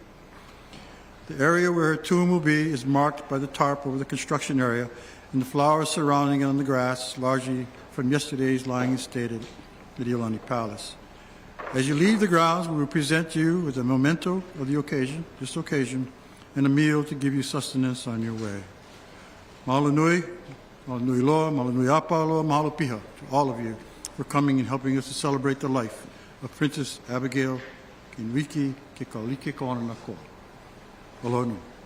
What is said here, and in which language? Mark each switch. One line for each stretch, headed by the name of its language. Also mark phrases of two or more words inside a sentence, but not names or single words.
English: The area where her tomb will be is marked by the tarp over the construction area and the flowers surrounding it on the grass, largely from yesterday's lying in state at the Iolani Palace. As you leave the grounds, we will present you with a memento of the occasion, this occasion, and a meal to give you sustenance on your way.
Hawaiian: Mahalo nui, mahalo nui loa, mahalo nui apa loa, mahalo piha
English: to all of you for coming and helping us to celebrate the life of Princess Abigail Kawananakoa.
Hawaiian: Aloha nui.